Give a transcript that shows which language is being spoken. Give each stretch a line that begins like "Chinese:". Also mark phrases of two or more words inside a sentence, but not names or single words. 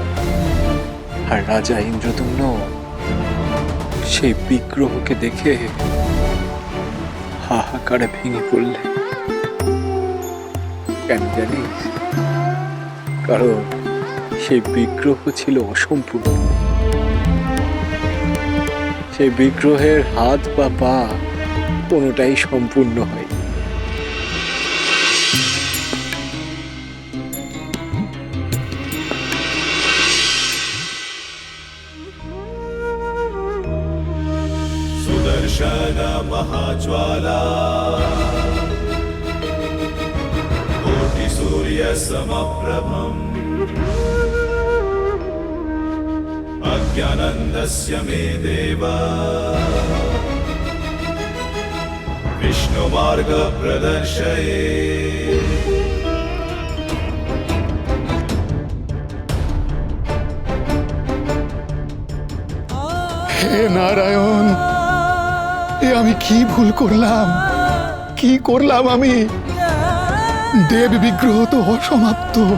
Bangla: আর রাজা ইন্দ্রদ্যুম্ন সেই বিগ্রহকে দেখে হাহাকারে ভেঙে পড়লেন। কেন জানিস? কারণ সেই বিগ্রহ ছিল অসম্পূর্ণ। সেই বিগ্রহের হাত বা পা কোনোটাই সম্পূর্ণ হয়।
Sanskrit: सुदर्शन महाज्वाला कोटि सूर्य समप्रभम् अज्ञानन्दस्य मे देव विष्णुमार्ग प्रदर्शये
Bangla: হে নারায়ণ, এ আমি কি ভুল করলাম? কি করলাম আমি? দেব বিগ্রহ তো অসমাপ্ত।